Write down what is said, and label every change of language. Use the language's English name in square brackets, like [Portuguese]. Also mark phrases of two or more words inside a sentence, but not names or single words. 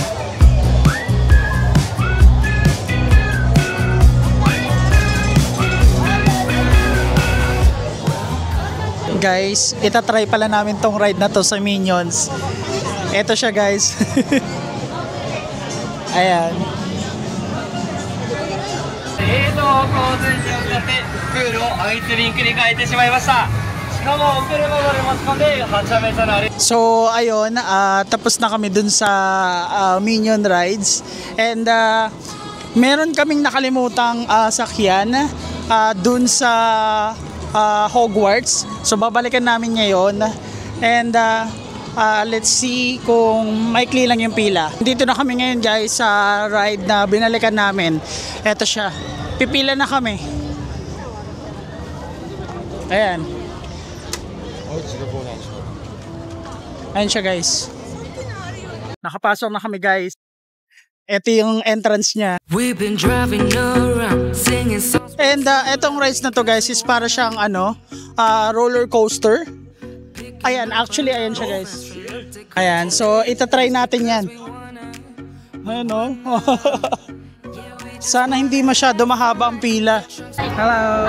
[Filipino] Guys, itatry pala namin tong ride na to sa Minions. Ito siya guys. Ayan. [Japanese] 交通によってプールをアイスリンクに変えてしまいました。しかもお車まで持ち込んではちゃめちゃなあれ。 [Filipino] So ayun, tapos na kami dun sa Minion Rides and meron kaming nakalimutang sakyan dun sa Hogwarts. So babalikan namin ngayon and [English] let's see [Filipino] kung maikli lang yung pila. Dito na kami ngayon guys sa ride na binalikan namin. Eto siya. Pipila na kami. Ayan. Ayan siya guys. Nakapasok na kami guys. Ito yung entrance niya. [English] We've been driving around singing songs. [Filipino] And etong rides na to guys is para siyang roller coaster. Ayan, actually ayan siya guys. Ayan, so itatry natin yan. Ano? Sana hindi masyado mahaba ang pila. Hello!